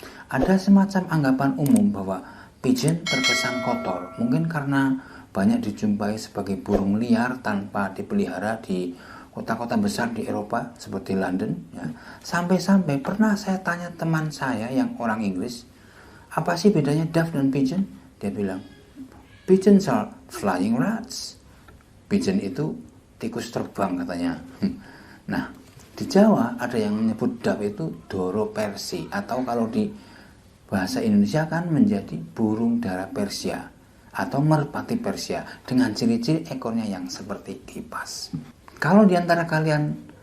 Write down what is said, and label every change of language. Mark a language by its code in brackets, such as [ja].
[id] Ada semacam anggapan umum bahwa pigeon terkesan kotor, mungkin karena banyak dijumpai sebagai burung liar tanpa dipelihara di kota-kota besar di Eropa seperti London, ya. Sampai-sampai pernah saya tanya teman saya yang orang Inggris, apa sih bedanya dove dan pigeon? Dia bilang, [en] pigeons are flying rats. [id] Pigeon itu tikus terbang katanya. Nah, di Jawa ada yang menyebut dove itu doro persi, atau kalau di bahasa Indonesia kan menjadi burung dara Persia atau merpati Persia dengan ciri-ciri ekornya yang seperti kipas. Kalau di antara kalian